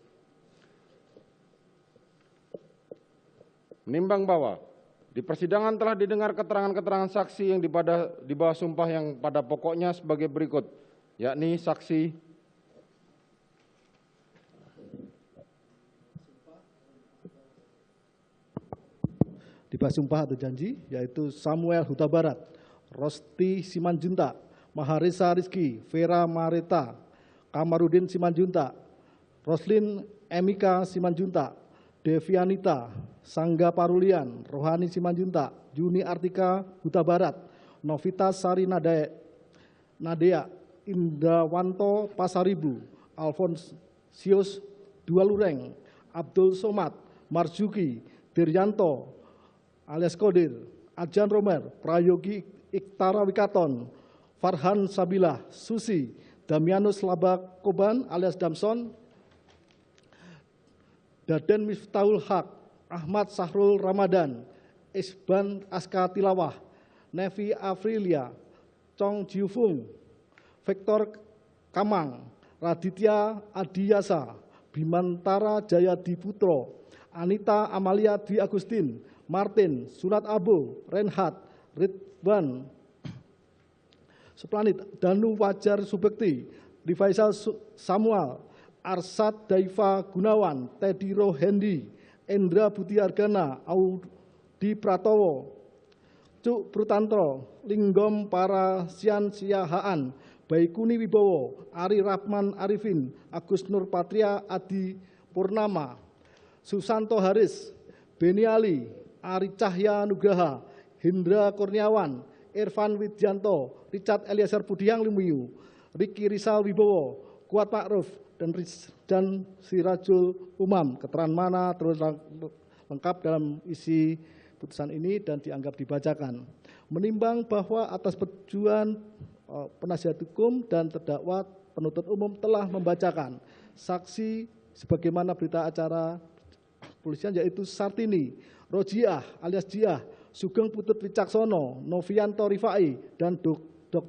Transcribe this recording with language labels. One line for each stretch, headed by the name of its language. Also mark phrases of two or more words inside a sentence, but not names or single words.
Indonesian: Menimbang bahwa di persidangan telah didengar keterangan-keterangan saksi yang di bawah sumpah yang pada pokoknya sebagai berikut, yakni saksi di bawah sumpah atau janji, yaitu Samuel Huta Barat, Rosti Simanjuntak, Maharesa Rizky, Vera Mareta, Kamarudin Simanjuntak, Roslin Emika Simanjuntak, Devianita, Sangga Parulian, Rohani Simanjuntak, Juni Artika Huta Barat, Novita Sari Nadea, Indrawanto Pasaribu, Alfonsius Dualureng, Abdul Somad, Marzuki, Diryanto, alias Kodir, Adjan Romer, Prayogi Iktara Wikaton, Farhan Sabilah, Susi, Damianus Labakoban alias Damson, Daden Miftahul Haq, Ahmad Sahrul Ramadan, Isban Aska Tilawah, Nevi Afrilia, Chong Jiufung, Victor Kamang, Raditya Adiyasa, Bimantara Jayadi Putro, Anita Amalia Dwi Agustin, Martin, Sunat Abu, Renhat, Ridwan, Suplanit, Danu Wajar Subekti, Rifaisal Samuel, Arsad Daifa Gunawan, Teddy Rohendi, Endra Budi Argana, Audi Pratowo, Cuk Prutantro, Linggom Parasian Siahaan, Baikuni Wibowo, Ari Rahman Arifin, Agus Nur Patria Adi Purnama, Susanto Haris, Beni Ali, Ari Cahya Nugraha, Hendra Kurniawan, Irfan Widjanto, Richard Eliezer Budiang Lumiu, Riki Rizal Wibowo, Kuat Ma'ruf, dan Sirajul Umam. Keterangan mana terus lengkap dalam isi putusan ini dan dianggap dibacakan. Menimbang bahwa atas persetujuan penasihat hukum dan terdakwa, penuntut umum telah membacakan saksi sebagaimana berita acara polisian, yaitu Sartini, Rojiah alias Jiah, Sugeng Putut Wicaksono, Novianto Rifai, dan Dr.